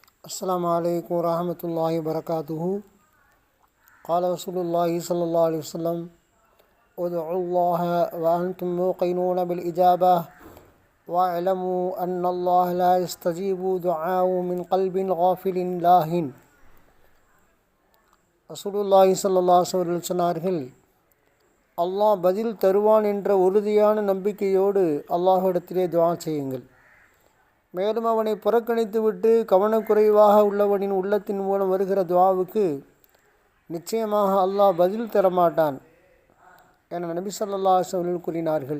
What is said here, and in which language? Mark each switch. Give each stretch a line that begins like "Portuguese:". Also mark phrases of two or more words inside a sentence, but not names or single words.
Arabic: السلام عليكم ورحمة الله وبركاته. قال رسول الله صلى الله عليه وسلم: ادعوا الله وأنتم موقنون بالإجابة واعلموا أن الله لا يستجيب دعاء من قلب غافل لاهٍ. رسول الله صلى الله عليه وسلم
Tamil: சொன்னார்கள், அல்லாஹ் பதில் தருவான் என்ற உறுதியான நம்பிக்கையோடு அல்லாஹ்விடத்திலே துஆ செய்யுங்கள். மேலும் அவனை புறக்கணித்துவிட்டு கவனக்குறைவாக உள்ளவனின் உள்ளத்தின் மூலம் வருகிற துஆவுக்கு நிச்சயமாக அல்லாஹ் பதில் தரமாட்டான் என நபி
Arabic: صلى الله عليه وسلم
Tamil: கூறினார்கள்.